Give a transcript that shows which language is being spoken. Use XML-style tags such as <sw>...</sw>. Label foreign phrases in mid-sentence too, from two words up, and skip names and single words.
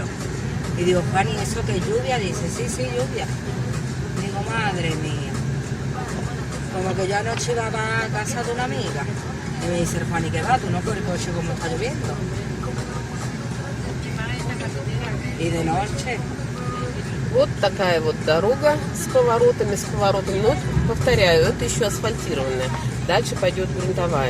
<es>Y digo, Juan, ¿y eso que es lluvia? Dice, sí, lluvia. Digo, madre mía. Como que yo anoche iba a casa de una amiga. Y me dice, Juan, ¿y qué va? Tú no por el coche como está lloviendo. Y de noche.</es> <ru>Вот такая вот дорога с поворотами. Но, повторяю, это еще асфальтированная. Дальше пойдет грунтовая.</ru>